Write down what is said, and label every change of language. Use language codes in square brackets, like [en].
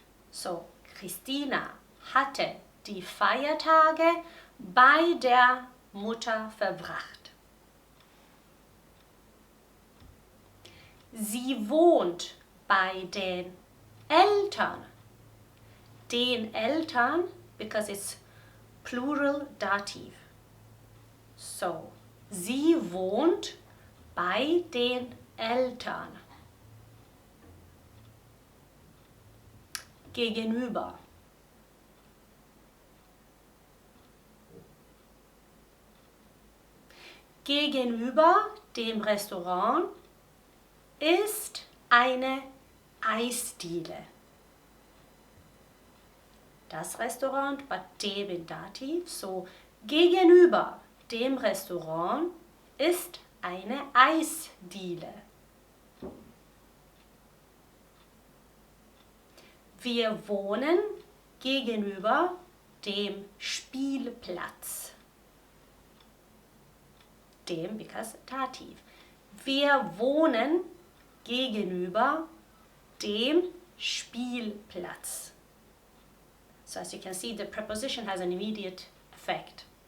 [de] So, Christina hatte die Feiertage bei der Mutter verbracht. Sie wohnt bei den Eltern. Den Eltern, [en] because it's plural Dativ. [de] So, sie wohnt bei den Eltern. Gegenüber. Gegenüber dem Restaurant ist eine Eisdiele. Das Restaurant, [en] but [de] dem in Dativ, so gegenüber dem Restaurant ist eine Eisdiele. Wir wohnen gegenüber dem Spielplatz. Dem, [en] because [de] Dativ. Wir wohnen gegenüber dem Spielplatz. [en] So as you can see, the preposition has an immediate effect.